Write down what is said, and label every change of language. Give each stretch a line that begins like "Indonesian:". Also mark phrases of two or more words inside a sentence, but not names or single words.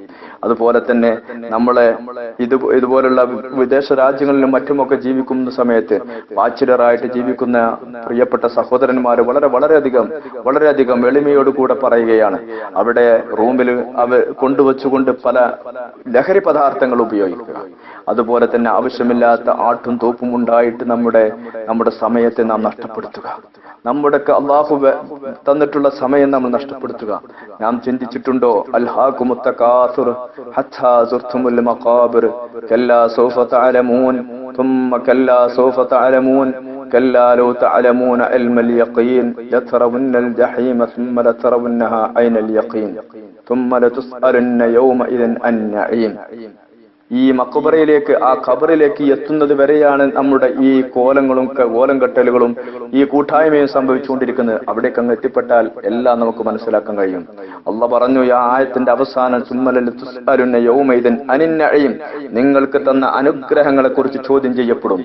Malayalam: അതുപോലെ തന്നെ നമ്മളെ ഇതുപോലുള്ള വിദേശ രാജ്യങ്ങളിലും മറ്റുമൊക്കെ ജീവിക്കുന്ന സമയത്ത് ബാച്ചിലറായിട്ട് ജീവിക്കുന്ന പ്രിയപ്പെട്ട സഹോദരന്മാർ വളരെയധികം എളിമയോടുകൂടെ പറയുകയാണ്, അവിടെ റൂമിൽ കൊണ്ടുവച്ചുകൊണ്ട് പല ലഹരി പദാർത്ഥങ്ങൾ ഉപയോഗിക്കുക, അതുപോലെ തന്നെ ആവശ്യമില്ലാത്ത ആട്ടും തോപ്പും ഉണ്ടായിട്ട് നമ്മുടെ സമയത്തെ നാം നഷ്ടപ്പെടുത്തുക, നമ്മുടെ അള്ളാഹു തന്നിട്ടുള്ള സമയം നമ്മൾ നഷ്ടപ്പെടുത്തുക. നാം ചിന്തിച്ചിട്ടുണ്ടോ?
Arabic: ألهاكم التكاثر حتى زرتم المقابر كلا سوف تعلمون ثم كلا سوف تعلمون كلا لو تعلمون علم اليقين لترون الجحيم ثم لترونها عين اليقين ثم لتسألن يومئذ عن النعيم.
Malayalam: ഈ മഖബറയിലേക്ക്, ആ ഖബറിലേക്ക് എത്തുന്നത് വരെയാണ് നമ്മുടെ ഈ കോലം കെട്ടലുകളും ഈ കൂട്ടായ്മയും സംഭവിച്ചുകൊണ്ടിരിക്കുന്നത്. അവിടേക്ക് അങ്ങ് എത്തിപ്പെട്ടാൽ എല്ലാം നമുക്ക് മനസ്സിലാക്കാൻ കഴിയും. അള്ളാഹ് പറഞ്ഞു, ഈ ആയത്തിന്റെ അവസാനം നിങ്ങൾക്ക് തന്ന അനുഗ്രഹങ്ങളെ കുറിച്ച് ചോദ്യം ചെയ്യപ്പെടും.